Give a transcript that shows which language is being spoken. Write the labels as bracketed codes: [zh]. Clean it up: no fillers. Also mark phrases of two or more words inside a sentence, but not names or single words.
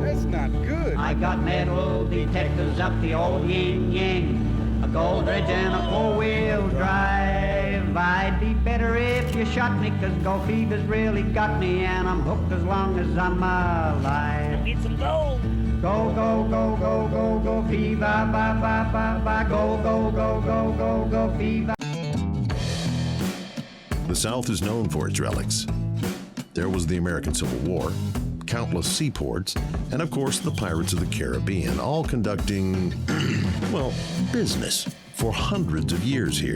[en] That's not good. I got metal detectors up the old yin-yang, a gold dredge and a four-wheel drive. I'd be better if you shot me, 'cause gold fever's really got me, and I'm hooked as long as I'm alive. I need some gold. Go, go, go, go, go, go, fever, ba, ba, ba, ba, go, go, go, go, go, go, fever. The South is known for its relics. There was the American Civil War, countless seaports, and of course the Pirates of the Caribbean, all conducting, well, business for hundreds of years here.